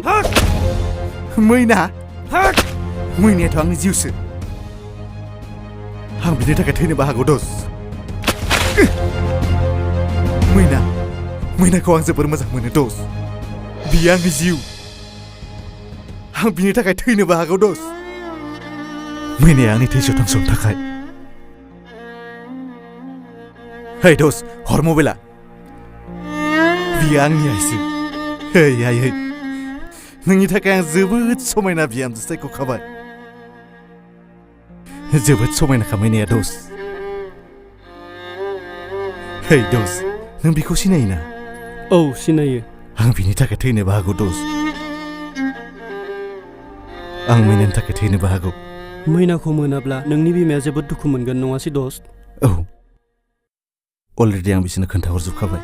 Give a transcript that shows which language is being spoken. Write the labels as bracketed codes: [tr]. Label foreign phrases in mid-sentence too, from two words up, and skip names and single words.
[brx] मैना मैनायाथ' आंनि जिउसो आं बिनि थाखाय थैनोबो हागौ दोस्त मैनाखौ आं जोबोर मोजां मोनो दोस्त बियो आंनि जिउ आं बिनि थाखाय थैनोबो हागौ दोस्त मैनाया आंनि थै सतांस'नि थाखाय है दोस्त हर मबाइला बियो आंनि आइसो है नोंनि थाखाय आं जोबोद समायना बिहामजो सायख'खाबाय जोबोद समायनाखा मैनाया दोस्त है दोस्त नों बिखौ सिनायोना औ सिनायो आं बिनि थाखाय थैनोबो हागौ दोस्त आं मैनानि थाखाय थैनोबो हागौ मैनाखौ मोनाब्ला नोंनि बिमाया जोबोद दुखु मोनगोन नङासै दोस्त औ अलरेडि आं बिसोरनो खोन्थाहरजोबखाबाय